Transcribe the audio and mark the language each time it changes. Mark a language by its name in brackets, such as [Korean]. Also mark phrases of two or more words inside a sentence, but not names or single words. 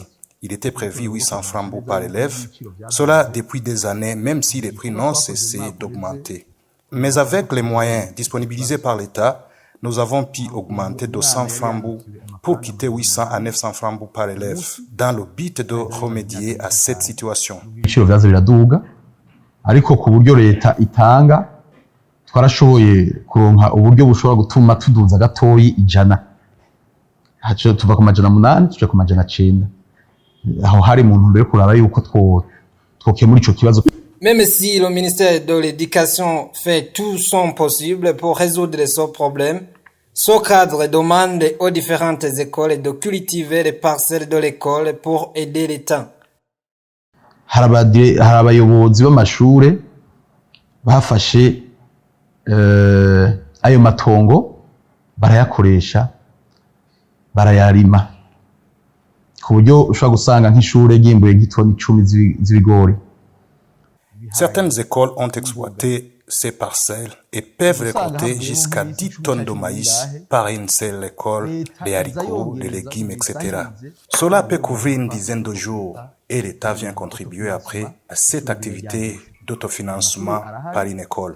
[French] Il était prévu 800 francs par élève, cela depuis des années, même si les prix n'ont cessé d'augmenter. Mais avec les moyens disponibilisés par l'État, nous avons pu augmenter de 100 francs pour quitter 800 à 900 francs par élève, dans le but de remédier à cette situation. [Rundi] Ibiciro vyaza biraduga ariko ku buryo leta itanga twarashoboye kuronka uburyo bushobora gutuma tuduza gatoyi ijana haco tuva ku majana 8 tuja ku majana 9 aho hari mu ntumbero yo kuraba yuko twokemura ico kibazo. [French] Même si le ministère de l'Éducation fait tout son possible pour résoudre ce problème, ce cadre demande aux différentes écoles de cultiver les parcelles de l'école pour aider l'État. [Rundi] Hari abayobozi b'amashure bafashe ayo matongo barayakoresha barayarima ku buryo ushobora gusanga nk'ishure ryimbuye nk'itoni 10 z'ibigori. [French] Certaines écoles ont exploité ces parcelles et peuvent récolter jusqu'à 10 tonnes de maïs par une seule école, des haricots, des légumes, etc. Cela peut couvrir une dizaine de jours et l'État vient contribuer après à cette activité d'autofinancement par une école.